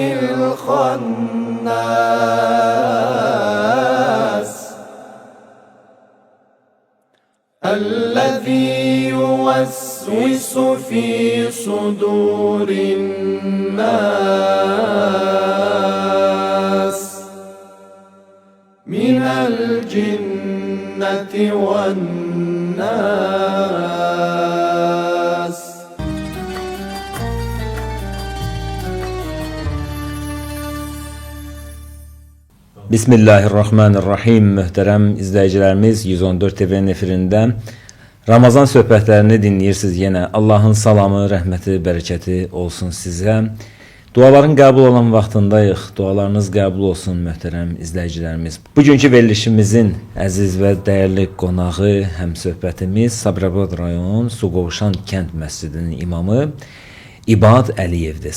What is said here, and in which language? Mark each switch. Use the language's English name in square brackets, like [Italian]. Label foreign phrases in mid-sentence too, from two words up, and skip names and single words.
[Arabic] الخناس الذي يوسوس في صدور الناس من الجنة والناس. [Azerbaijani] Bismillahirrahmanirrahim. Möhtərəm izləyicilərimiz, 114 TV-nin efirində Ramazan söhbətlərini dinləyirsiniz yenə. Allahın salamı, rəhməti, bərəkəti olsun sizə. Duaların qəbul olan vaxtındayıq. Dualarınız qəbul olsun möhtərəm izləyicilərimiz. Bugünkü verilişimizin əziz və dəyərli qonağı, həmsöhbətimiz Sabirabad rayon Suqovuşan kənd məscidinin imamı İbad Əliyevdir.